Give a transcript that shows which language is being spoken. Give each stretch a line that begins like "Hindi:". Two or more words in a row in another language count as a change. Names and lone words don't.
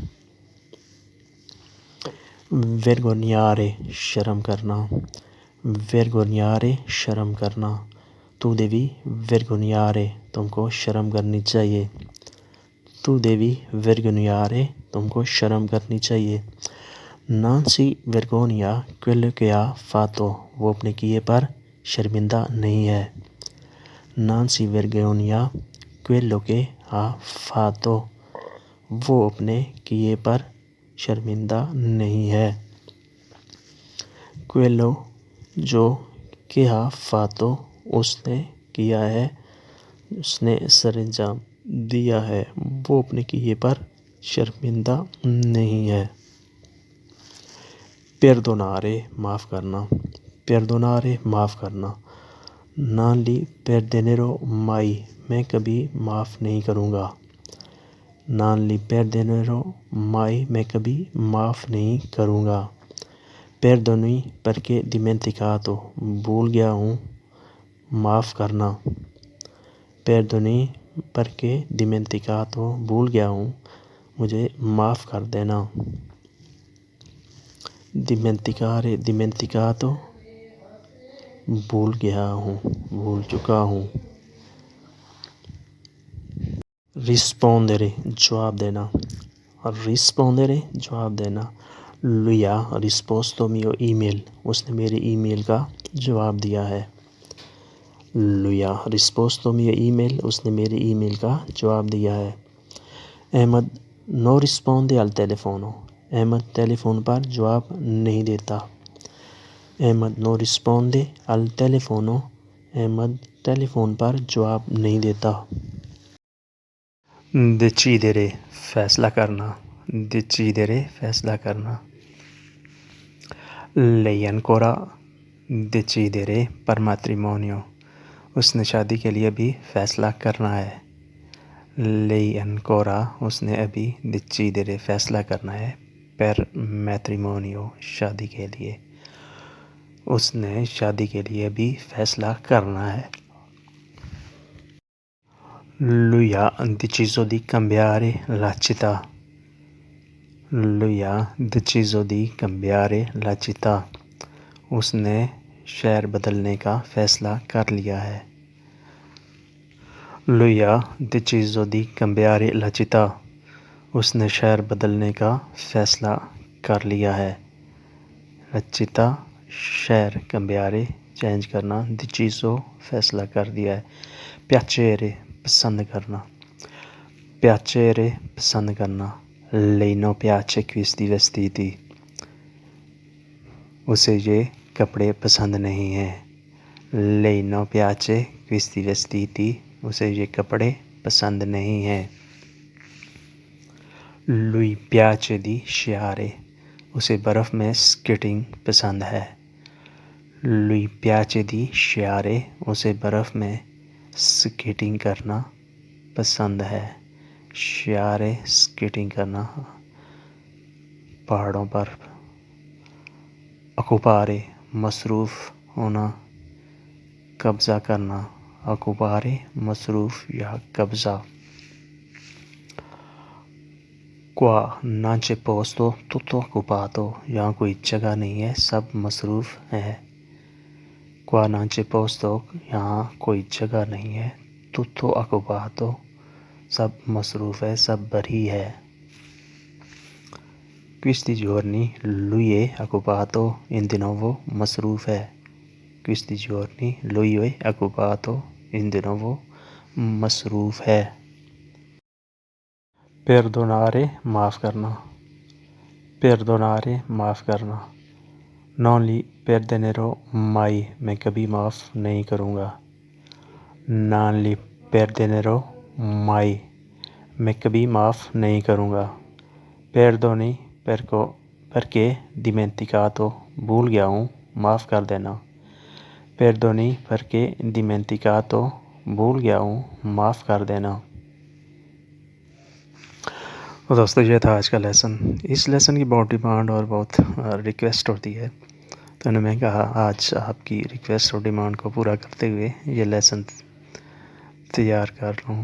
Urdu: vergognare شرم کرنا، vergognare شرم کرنا۔
Italian: tu devi vergognare،
Urdu: تم کو شرم کرنی چاہیے۔
Italian: tu devi vergognare
Urdu: تم کو شرم کرنی چاہیے۔
Italian: non si vergogna quello che ha fatto،
Urdu: وہ اپنے کیے پر شرمندہ نہیں ہے۔
Italian: non si vergogna quello che ha fatto،
Urdu: وہ اپنے کیے پر شرمندہ نہیں ہے۔
Italian: quello
Urdu: جو کہ
Italian: ha fatto،
Urdu: اس نے کیا ہے، اس نے سر انجام دیا ہے، وہ اپنے کیے پر شرمندہ نہیں ہے۔ perdonare معاف کرنا، perdonare معاف کرنا۔
Italian: non li perdonerò mai،
Urdu: میں کبھی معاف نہیں کروں گا۔
Italian: non li perdonerò mai،
Urdu: میں کبھی معاف نہیں کروں گا۔
Italian: perdoni perché dimenticato،
Urdu: بھول گیا ہوں، معاف کرنا۔
Italian: perdoni perché dimenticato،
Urdu: بھول گیا ہوں، مجھے معاف کر دینا۔
Italian: dimenticare dimenticato،
Urdu: بھول گیا ہوں، بھول چکا ہوں۔ rispondere جواب دینا، rispondere جواب دینا۔
Italian: lui ha risposto mio email،
Urdu: اس نے میری ای میل کا جواب دیا ہے۔
Italian: lui ha risposto mio email،
Urdu: اس نے میری ای میل کا جواب دیا ہے۔
Italian: احمد no risponde al telefono،
Urdu: احمد ٹیلی فون پر جواب نہیں دیتا۔
Italian: احمد no risponde al telefono،
Urdu: احمد ٹیلی فون پر جواب نہیں دیتا۔ decidere فیصلہ کرنا، decidere فیصلہ کرنا۔
Italian: lei ancora decidere per matrimonio،
Urdu: اس نے شادی کے لیے بھی فیصلہ کرنا ہے۔
Italian: lei ancora،
Urdu: اس نے ابھی decidere فیصلہ کرنا ہے
Italian: per matrimonio،
Urdu: شادی کے لیے، اس نے شادی کے لیے بھی فیصلہ کرنا ہے۔
Italian: lui ha deciso di cambiare la città، lui ha deciso di cambiare la città،
Urdu: اس نے شہر بدلنے کا فیصلہ کر لیا ہے۔
Italian: lui ha deciso di cambiare la città،
Urdu: اس نے شہر بدلنے کا فیصلہ کر لیا ہے۔
Italian: la città
Urdu: شہر، cambiare چینج کرنا، deciso فیصلہ کر دیا ہے۔ piacere پسند کرنا، piacere پسند کرنا۔
Italian: lei non piace questi vestiti،
Urdu: اسے یہ کپڑے پسند نہیں ہیں۔
Italian: lei non piace questi vestiti،
Urdu: اسے یہ کپڑے پسند نہیں ہیں۔
Italian: lui piace di sciare،
Urdu: اسے برف میں سکیٹنگ پسند ہے۔
Italian: lui piace di sciare،
Urdu: اسے برف میں سکیٹنگ کرنا پسند ہے۔ sciare سکیٹنگ کرنا، پہاڑوں پر۔ occupare مصروف ہونا، قبضہ کرنا۔ occupare مصروف یا قبضہ۔
Italian: qua non c'è posto tutto occupato،
Urdu: یہاں کوئی جگہ نہیں ہے، سب مصروف ہے۔
Italian: qua non c'è posto،
Urdu: یہاں کوئی جگہ نہیں ہے۔
Italian: tutto occupato،
Urdu: سب مصروف ہے، سب بھری ہے۔
Italian: questi giorni lui è occupato in
Urdu: دنوں وہ مصروف ہے۔
Italian: questi giorni lui è occupato in
Urdu: دنوں وہ مصروف ہے۔ perdonare معاف کرنا، perdonare معاف کرنا۔
Italian: non li perdonerò mai،
Urdu: میں کبھی معاف نہیں کروں گا۔
Italian: non li perdonerò mai،
Urdu: میں کبھی معاف نہیں کروں گا۔
Italian: perdoni perché dimenticato،
Urdu: بھول گیا ہوں، معاف کر دینا۔
Italian: perdoni perché dimenticato،
Urdu: بھول گیا ہوں، معاف کر دینا۔ تو دوستو یہ تھا آج کا لیسن۔ اس لیسن کی بہت ڈیمانڈ اور بہت ریکویسٹ ہوتی ہے، تو انہوں نے کہا آج آپ کی ریکویسٹ اور ڈیمانڈ کو پورا کرتے ہوئے یہ لیسن تیار کر لوں۔